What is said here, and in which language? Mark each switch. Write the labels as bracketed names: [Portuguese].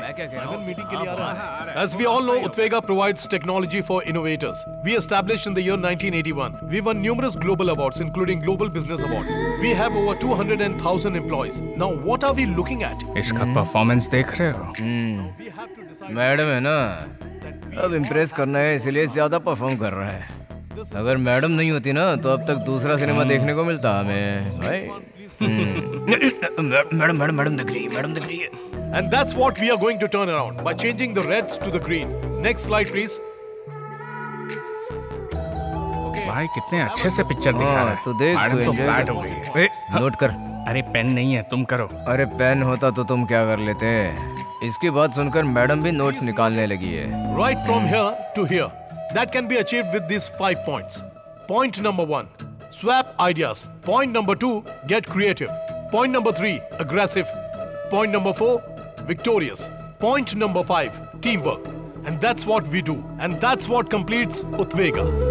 [English] As we all know, Utvega provides technology for innovators. We established in the year 1981. We won numerous global awards, including Global Business Award. We have over 200,000 employees. Now, what are we looking at? [Hindi] इसका performance देख रहे हो? Madam है ना, अब impress करना है, इसलिए ज्यादा परफॉर्म कर रहा है। अगर मैडम नहीं होती ना, तो अब तक दूसरा सिनेमा देखने को मिलता हमें भाई। मैडम दिख रही है। [English] And that's what we are going to turn around by changing the reds to the green. Next slide, please. [Hindi] भाई कितने अच्छे से पिक्चर दिखा रहा है। तो देख, मैडम तो फ्लैट हो गई है। नोट कर। अरे पेन नहीं है, तुम करो। अरे पेन होता तो तुम क्या कर लेते? इसकी बात सुनकर मैडम भी नोट्स निकालने लगी है। [English] Right from here to here. That can be achieved with these 5 points. Point number 1, swap ideas. Point number 2, get creative. Point number 3, aggressive. Point number 4, victorious. Point number 5, teamwork. And that's what we do. And that's what completes Utvega.